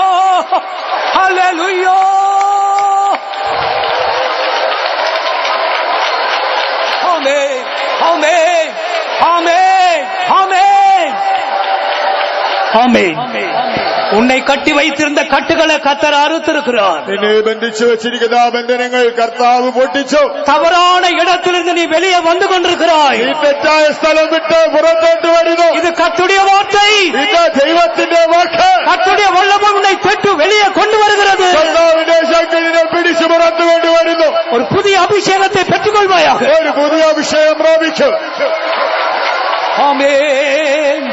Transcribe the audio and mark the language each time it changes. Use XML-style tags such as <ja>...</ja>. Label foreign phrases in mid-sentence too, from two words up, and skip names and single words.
<en>Hallelujah. Amen. Amen. Amen. Amen. Amen.</en> <ta>உன்னை கட்டி வைத்திருந்த கட்டுகளை கர்த்தர் அறுத்திருக்கிறார்.</ta> <ml>നിന്നെ ബന്ധിച്ചു വെച്ചിരിക്കുന്ന ബന്ധനങ്ങൾ കർത്താവ് പൊട്ടിച്ചു.</ml> <ta>தவறான இடத்திலிருந்து நீ வெளியே வந்து கொண்டிருக்கிறாய்.</ta> <ml>നീ തെറ്റായ സ്ഥലം വിട്ട് പുറത്തോട്ട് വരുന്നു.</ml> <ta>இது கர்த்தருடைய வார்த்தை.</ta> <ml>ഇത് ദൈവത്തിന്റെ വാക്ക്.</ml> <ta>கர்த்தருடைய வல்லமை உன்னை பெற்று வெளியே கொண்டு வருகிறது.</ta> <ml>കർത്താവിന്റെ ശക്തി നിന്നെ പിടിച്ചു പുറത്തു കൊണ്ടുവരുന്നു.</ml> <ta>ஒரு புதிய அபிஷேகத்தை பெற்றுக்கொள்வாயாக.</ta> <ml>ഒരു പുതിയ അഭിഷേകം പ്രാപിച്ചു.</ml> <ta>ஆமென்.</ta>